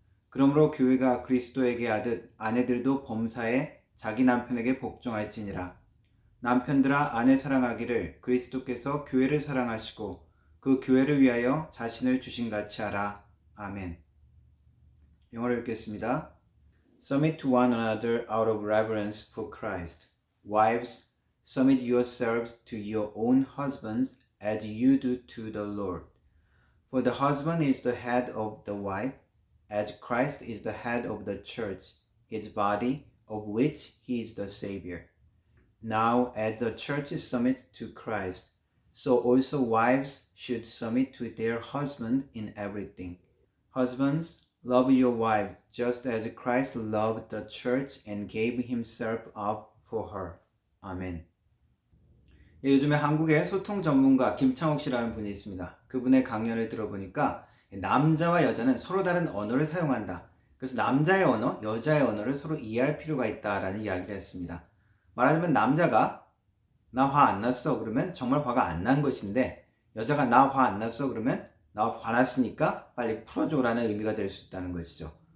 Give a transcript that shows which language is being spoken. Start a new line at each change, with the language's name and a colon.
Korean: 그러므로 교회가 그리스도에게 하듯 아내들도 범사에 자기 남편에게 복종할지니라. 남편들아 아내 사랑하기를 그리스도께서 교회를 사랑하시고 그 교회를 위하여 자신을 주신같이 하라. 아멘. 영어를 읽겠습니다.
English: Submit to one another out of reverence for Christ. Wives, submit yourselves to your own husbands as you do to the Lord. For the husband is the head of the wife, as Christ is the head of the church, his body, of which he is the Savior. Now, as the church submits to Christ, so also wives should submit to their husband in everything. Husbands, love your wives just as Christ loved the church and gave himself up for her.
Korean: 아멘. 요즘에 한국의 소통 전문가 김창옥 씨라는 분이 있습니다. 그분의 강연을 들어보니까 남자와 여자는 서로 다른 언어를 사용한다. 그래서 남자의 언어, 여자의 언어를 서로 이해할 필요가 있다라는 이야기를 했습니다. 말하자면 남자가 나 화 안 났어 그러면 정말 화가 안 난 것인데 여자가 나 화 안 났어 그러면 나 화났으니까 빨리 풀어줘라는 의미가 될 수 있다는 것이죠.